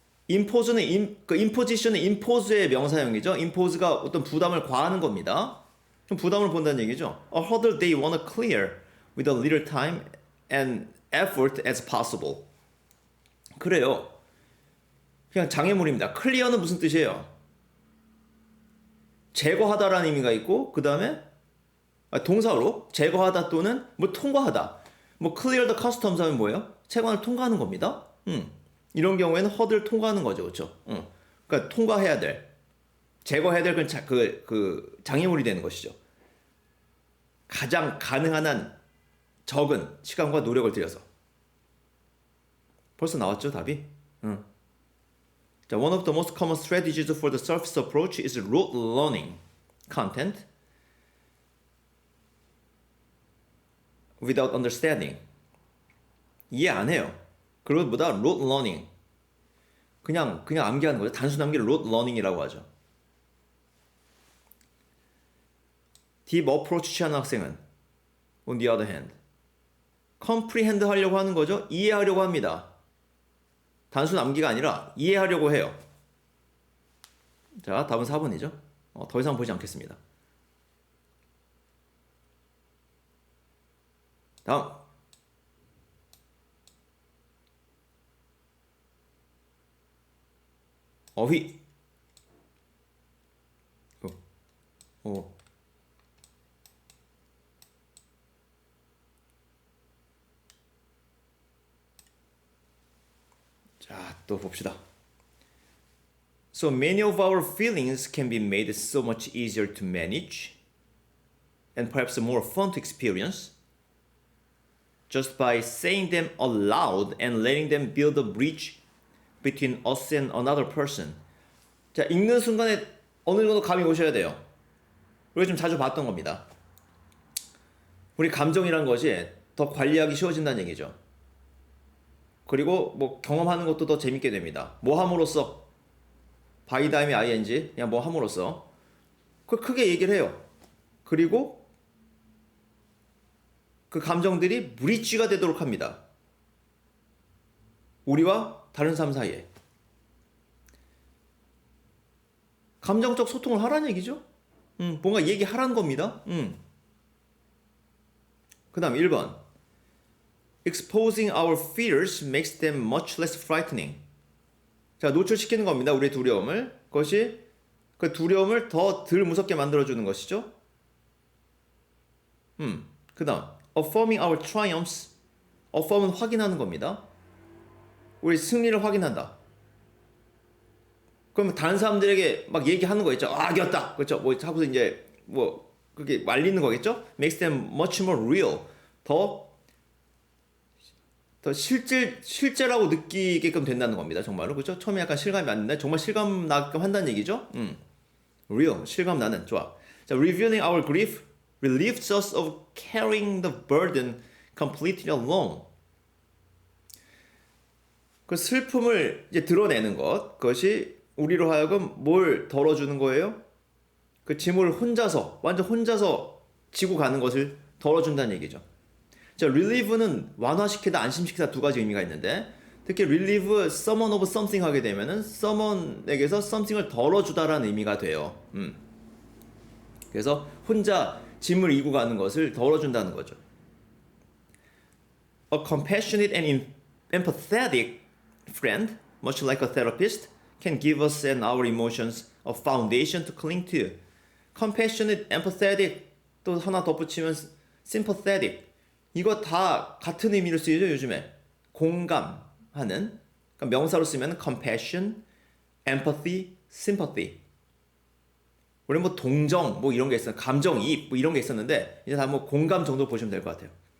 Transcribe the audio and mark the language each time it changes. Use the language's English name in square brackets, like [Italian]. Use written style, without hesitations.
[Korean] impose는 imposition은 impose의 명사형이죠. impose가 어떤 부담을 과하는 겁니다. 좀 부담을 본다는 얘기죠. [English] A hurdle they want to clear with a little time and effort as possible. [Korean] 그래요. 그냥 장애물입니다. clear는 무슨 뜻이에요? 제거하다라는 의미가 있고 그 다음에 동사로 제거하다 또는 뭐 통과하다. 뭐 clear the customs 하면 뭐예요? 채관을 통과하는 겁니다. 이런 경우에는 허들을 통과하는 거죠, 그렇죠? 그러니까 통과해야 될, 제거해야 될 그 장애물이 되는 것이죠. 가장 가능한 한 적은 시간과 노력을 들여서. 벌써 나왔죠, 답이? 자, [English] one of the most common strategies for the surface approach is rote learning content without understanding. [Korean] 이해 안 해요. 그것보다 rote learning. 그냥 암기하는 거죠. 단순 암기를 rote learning이라고 하죠. [English] deep approach [Korean] 취하는 학생은 [English] on the other hand comprehend [Korean] 하려고 하는 거죠. 이해하려고 합니다. 단순 암기가 아니라 이해하려고 해요. 자, 답은 4번이죠. 더 이상 보지 않겠습니다. 다음. 어휘. 자, 또 봅시다. [English] So many of our feelings can be made so much easier to manage and perhaps more fun to experience just by saying them aloud and letting them build a bridge between us and another person. [Korean] 자, 읽는 순간에 어느 정도 감이 오셔야 돼요. 우리가 좀 자주 봤던 겁니다. 우리 감정이란 것이 더 관리하기 쉬워진다는 얘기죠. 그리고 뭐 경험하는 것도 더 재밌게 됩니다. 뭐 함으로써 by 다음에 ing 그냥 뭐 함으로써 그걸 크게 얘기를 해요. 그리고 그 감정들이 브릿지가 되도록 합니다. 우리와 다른 사람 사이에. 감정적 소통을 하라는 얘기죠. 뭔가 얘기하라는 겁니다. 그 다음 1번. [English] exposing our fears makes them much less frightening. [Korean] 자, 노출시키는 겁니다. 우리의 두려움을. 그것이 그 두려움을 더 덜 무섭게 만들어주는 것이죠. 그 다음 [English] affirming our triumphs. [Korean] affirm은 확인하는 겁니다. 우리 승리를 확인한다. 그럼 다른 사람들에게 막 얘기하는 거 있죠. 아, 이겼다. 그렇죠. 뭐 하고서 이제 뭐 그게 말리는 거겠죠. [English] Makes them much more real. [Korean] 더 실제라고 느끼게끔 된다는 겁니다. 정말로. 그렇죠? 처음에 약간 실감이 안 나는데 정말 실감 나게끔 한다는 얘기죠. real. 실감 나는. 좋아. 자, [English] revealing our grief relieves us of carrying the burden completely alone. [Korean] 그 슬픔을 이제 드러내는 것. 그것이 우리로 하여금 뭘 덜어주는 거예요? 그 짐을 완전 혼자서 지고 가는 것을 덜어준다는 얘기죠. 자, relieve는 완화시키다, 안심시키다 두 가지 의미가 있는데, 특히 [English] relieve someone of something [Korean] 하게 되면은 someone에게서 something을 덜어주다라는 의미가 돼요. 그래서 혼자 짐을 이고 가는 것을 덜어준다는 거죠. [English] A compassionate and empathetic friend, much like a therapist, can give us and our emotions a foundation to cling to. [Korean] compassionate, empathetic 또 하나 덧붙이면 sympathetic. 이거 다 같은 의미로 쓰이죠, 요즘에. 공감하는. 그러니까 명사로 쓰면 compassion, empathy, sympathy. 우리 뭐 동정 뭐 이런 게 있었는데, 감정이입 뭐 이런 게 있었는데 이제 다 뭐 공감 정도 보시면 될 것 같아요.